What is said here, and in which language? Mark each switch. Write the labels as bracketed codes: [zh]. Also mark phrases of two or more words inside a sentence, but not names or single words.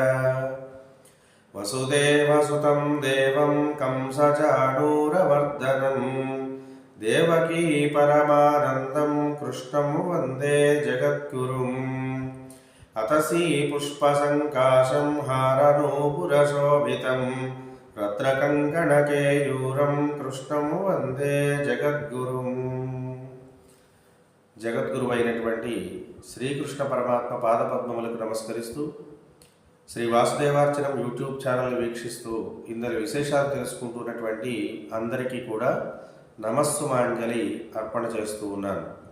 [sa] वसुदेवसुतं देवं कंसचाणूरमर्दनं देवकी परमानन्दं कृष्णं वन्दे जगद्गुरुम्। अतसी पुष्पसङ्काशं हारनूपुरशोभितं रत्नकङ्कणकेयूरं कृष्णं वन्दे जगद्गुरुम्। [te] జగద్గురువైనటువంటి శ్రీకృష్ణ పరమాత్మ పాదపద్మములకు నమస్కరిస్తూ శ్రీ వాసుదేవార్చనం [en] YouTube channel [te] వీక్షిస్తూ ఇందరి విశేషాలు తెలుసుకుంటున్నటువంటి అందరికీ కూడా నమస్సుమాంజలి అర్పణ చేస్తూ ఉన్నాను.